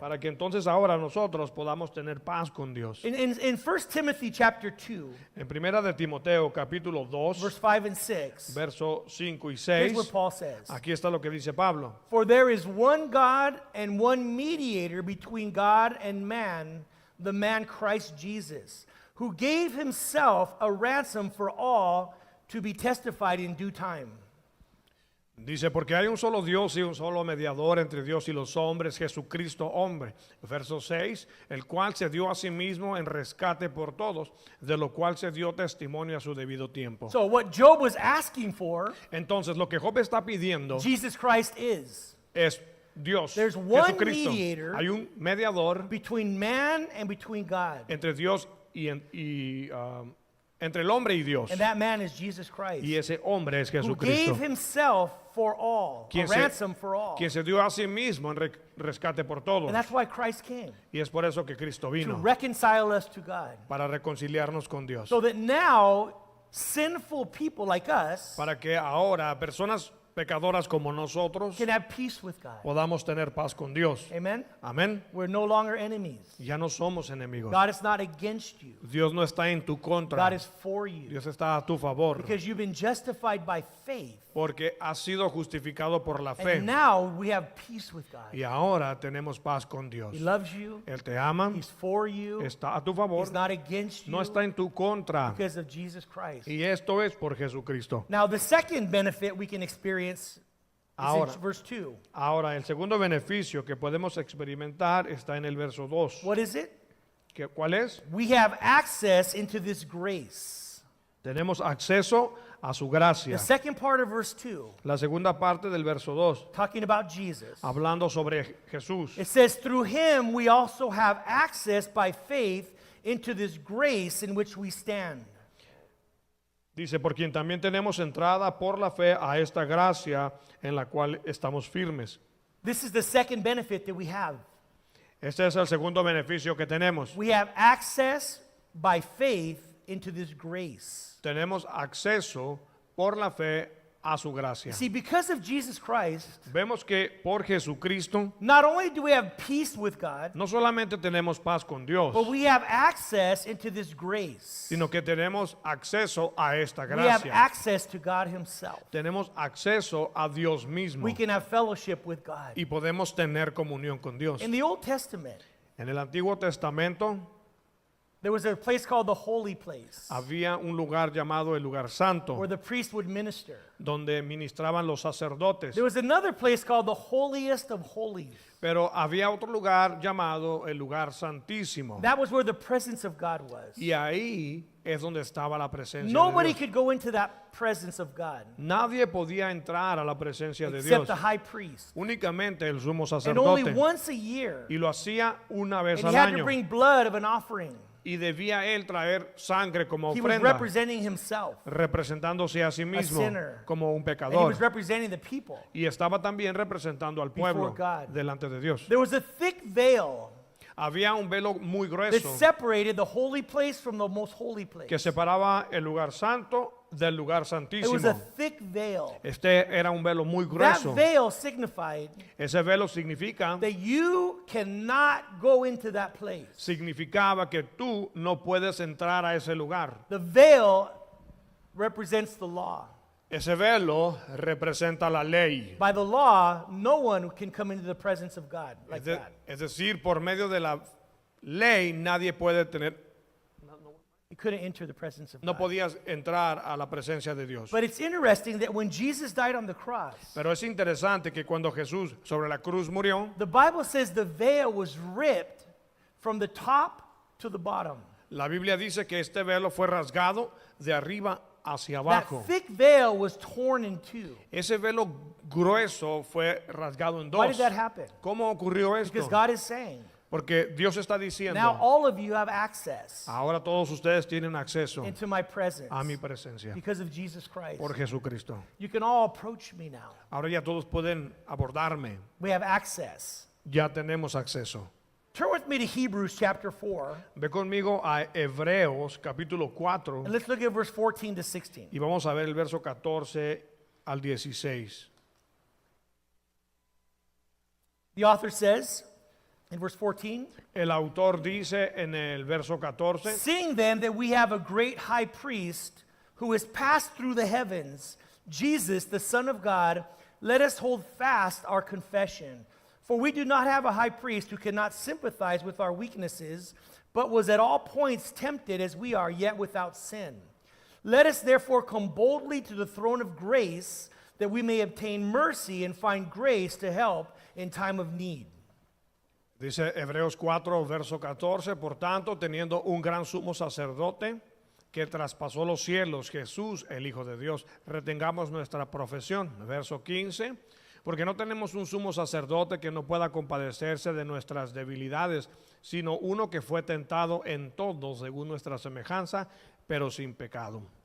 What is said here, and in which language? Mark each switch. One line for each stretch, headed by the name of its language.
Spanish: para que entonces ahora nosotros podamos tener paz con Dios.
English: In 1 Timothy chapter 2,
Spanish: En primera de Timoteo capítulo 2,
English: verse 5 and 6,
Spanish: verso 5 y
English: here's
Spanish: 6,
English: what Paul says.
Spanish: aquí está lo que dice Pablo.
English: For there is one God and one mediator between God and man, the man Christ Jesus, who gave himself a ransom for all to be testified in due time.
Spanish: Dice, porque hay un solo Dios y un solo mediador entre Dios y los hombres, Jesucristo hombre. Verso 6, el cual se dio a sí mismo en rescate por todos, de lo cual se dio testimonio a su debido tiempo.
English: So what Job was asking for,
Spanish: Entonces, lo que Job está pidiendo
English: Jesus Christ is.
Spanish: es Dios,
English: There's one
Spanish: Jesucristo.
English: mediator
Spanish: Hay un mediador
English: Between man and between God.
Spanish: entre Dios entre el hombre y Dios.
English: And that man is Jesus Christ.
Spanish: Y ese hombre es
English: Who
Spanish: Jesucristo,
English: gave himself for all. A
Spanish: quien
English: ransom for all.
Spanish: se dio a sí mismo en rescate por todos.
English: And that's why Christ came.
Spanish: Y es por eso que Cristo
English: To
Spanish: vino,
English: reconcile us to God.
Spanish: para reconciliarnos con Dios.
English: So that now, sinful people like us
Spanish: Para que ahora personas pecadoras como nosotros
English: can have peace with God.
Spanish: podamos tener paz con Dios.
English: Amen?
Spanish: Amén.
English: We're no longer enemies.
Spanish: Ya no somos enemigos.
English: God is not against you.
Spanish: Dios no está en tu contra.
English: God is for you.
Spanish: Dios está a tu favor.
English: Because you've been justified by faith.
Spanish: Porque has sido justificado por la fe.
English: And now we have peace with God.
Spanish: Y ahora tenemos paz con Dios.
English: He loves you.
Spanish: Él te ama,
English: He's for you.
Spanish: está a tu favor,
English: He's not against you
Spanish: no está en tu contra.
English: because of Jesus Christ.
Spanish: Y esto es por Jesucristo.
English: Now, the second benefit we can experience is
Spanish: Ahora.
English: in verse 2.
Spanish: Ahora, el segundo beneficio que podemos experimentar está en el verso 2.
English: What is it?
Spanish: ¿Cuál es?
English: We have access into this grace.
Spanish: Tenemos acceso a su
English: The
Spanish: gracia.
English: second part of verse 2,
Spanish: La segunda parte del verso 2,
English: talking about Jesus,
Spanish: hablando sobre Jesús.
English: it says, through him we also have access by faith into this grace in which we stand.
Spanish: Dice, por quien también tenemos entrada por la fe a esta gracia en la cual estamos firmes.
English: This is the second benefit that we have.
Spanish: Este es el segundo beneficio que tenemos.
English: We have access by faith into this grace.
Spanish: Tenemos acceso por la fe a su gracia.
English: See, because of Jesus Christ,
Spanish: Vemos que por Jesucristo
English: not only do we have peace with God,
Spanish: no solamente tenemos paz con Dios,
English: but we have access into this grace.
Spanish: sino que tenemos acceso a esta
English: We have
Spanish: gracia.
English: access to God himself.
Spanish: Tenemos acceso a Dios mismo
English: We can have fellowship with God.
Spanish: y podemos tener comunión con Dios.
English: In the Old Testament,
Spanish: En el Antiguo Testamento
English: there was a place called the Holy Place
Spanish: había un lugar llamado el lugar santo,
English: where the priest would minister.
Spanish: donde ministraban los sacerdotes.
English: There was another place called the Holiest of Holies.
Spanish: Pero había otro lugar llamado el lugar santísimo.
English: That was where the presence of God was.
Spanish: Y ahí es donde estaba la presencia
English: Nobody
Spanish: de Dios.
English: could go into that presence of God
Spanish: Nadie podía entrar a la presencia de
English: except the high priest.
Spanish: Únicamente el sumo
English: And only
Spanish: sacerdote.
English: once a year.
Spanish: Y lo hacía una vez
English: And
Spanish: al
English: he had to
Spanish: año.
English: bring blood of an offering.
Spanish: Y debía él traer sangre como
English: He was
Spanish: ofrenda,
English: representing himself.
Spanish: representándose a sí mismo
English: sinner.
Spanish: como un
English: And he
Spanish: pecador.
English: was representing the people.
Spanish: Y estaba también representando al pueblo
English: God.
Spanish: delante de Dios.
English: There was a thick veil
Spanish: Había un velo muy
English: that
Spanish: grueso
English: separated the holy place from the most holy place.
Spanish: que separaba el lugar santo del lugar
English: It was a
Spanish: santísimo.
English: thick veil.
Spanish: Este era un velo muy
English: That
Spanish: grueso.
English: veil signified
Spanish: Ese velo significaba
English: that you cannot go into that place.
Spanish: que tú no puedes entrar a ese lugar.
English: The veil represents the law.
Spanish: Ese velo representa la ley.
English: By the law, no one can come into the presence of God like that.
Spanish: Es decir, por medio de la ley nadie puede tener,
English: You couldn't enter the presence of
Spanish: no
English: God.
Spanish: podías entrar a la presencia de Dios.
English: But it's interesting that when Jesus died on the cross,
Spanish: Pero es interesante que cuando Jesús sobre la cruz murió,
English: the Bible says the veil was ripped from the top to the bottom.
Spanish: la Biblia dice que este velo fue rasgado de arriba hacia abajo.
English: That thick veil was torn in two.
Spanish: Ese velo grueso fue rasgado en
English: Why
Spanish: dos.
English: did that happen?
Spanish: ¿Cómo ocurrió
English: Because
Spanish: esto?
English: God is saying,
Spanish: Porque Dios está
English: now
Spanish: diciendo,
English: all of you have access
Spanish: ahora todos ustedes tienen acceso
English: into my presence
Spanish: a mi presencia
English: because of Jesus Christ.
Spanish: por Jesucristo.
English: You can all approach me now.
Spanish: Ahora ya todos pueden abordarme.
English: We have access.
Spanish: Ya tenemos acceso.
English: Turn with me to Hebrews chapter 4,
Spanish: Ve conmigo a Hebreos capítulo 4
English: and let's look at verse 14 to 16.
Spanish: y vamos a ver el verso 14 al 16.
English: The author says in verse 14,
Spanish: El autor dice en el verso 14,
English: seeing then that we have a great high priest who has passed through the heavens, Jesus, the Son of God, let us hold fast our confession. For we do not have a high priest who cannot sympathize with our weaknesses, but was at all points tempted as we are, yet without sin. Let us therefore come boldly to the throne of grace, that we may obtain mercy and find grace to help in time of need.
Spanish: Dice Hebreos 4, verso 14, por tanto, teniendo un gran sumo sacerdote que traspasó los cielos, Jesús, el Hijo de Dios, retengamos nuestra profesión. Verso 15, porque no tenemos un sumo sacerdote que no pueda compadecerse de nuestras debilidades, sino uno que fue tentado en todo según nuestra semejanza, pero sin pecado.